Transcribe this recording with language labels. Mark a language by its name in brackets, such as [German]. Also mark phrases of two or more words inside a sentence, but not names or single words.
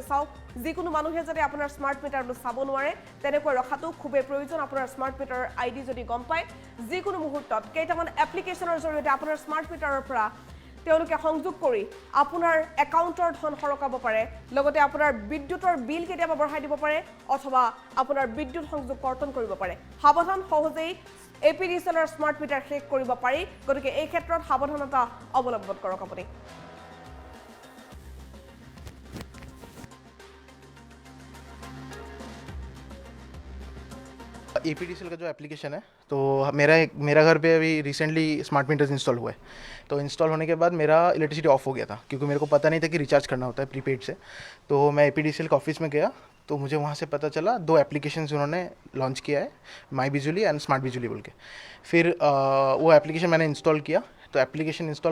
[Assamese] চাওক যিকোনো মানুহে যদি আপোনাৰ [English] smart meter [Assamese] চাব নোৱাৰে তেনেকৈ ৰখাটো খুবেই প্ৰয়োজন আপোনাৰ [English] smart meter ID [Assamese] যদি গম পায় যিকোনো মুহূৰ্তত কেইটামান এপ্লিকেশনৰ জৰিয়তে আপোনাৰ [English] smart meter [Assamese] পৰা তেওঁলোকে সংযোগ কৰি আপোনাৰ একাউণ্টৰ ধন হৰকাব পাৰে লগতে আপোনাৰ বিদ্যুৎৰ বিল কেতিয়াবা বঢ়াই দিব পাৰে অথবা আপোনাৰ বিদ্যুৎ সংযোগ কৰ্তন কৰিব পাৰে সাৱধান সহজেই এপিডিচিএলৰ [English] smart meter hack [Assamese] কৰিব পাৰি গতিকে এই ক্ষেত্ৰত সাৱধানতা অৱলম্বন কৰক আপুনি [Hindi] एपीडीसीएल का जो एप्लीकेशन है तो मेरा घर पे अभी [English] recently smart meters install [Hindi] हुए तो इंस्टॉल होने के बाद मेरा [English] electricity off [Hindi] हो गया था क्योंकि मेरे को पता नहीं था कि रिचार्ज करना होता है प्रीपेड से तो मैं एपीडीसीएल के ऑफिस में गया तो मुझे वहाँ से पता चला 2 एप्लीकेशंस उन्होंने लॉन्च किया है माई बिजली एंड स्मार्ट बिजली बोल के फिर वो एप्लीकेशन मैंने इंस्टॉल किया तो [English] application install